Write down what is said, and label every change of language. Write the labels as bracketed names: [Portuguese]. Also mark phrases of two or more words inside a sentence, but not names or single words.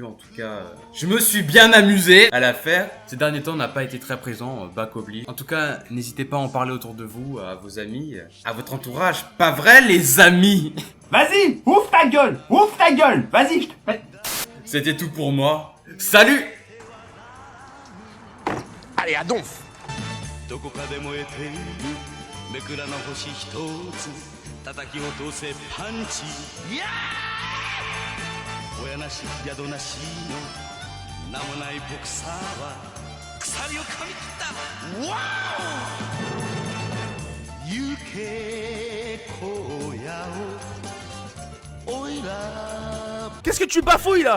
[French] En tout cas, je me suis bien amusé à la faire. Ces derniers temps, on n'a pas été très présent, bac oblige. En tout cas, n'hésitez pas à en parler autour de vous, à vos amis, à votre entourage. Pas vrai les amis? Vas-y, ouvre ta gueule, vas-y, je te... C'était tout pour moi. Salut! Allez, à donf. [Japanese] どこかで燃えているめくらの星一つ叩き落とせパンチいやー親なし宿なしの名もないボクサーは鎖を噛み切ったわお行け荒野をおいら [French] Qu'est-ce que tu bafouilles là?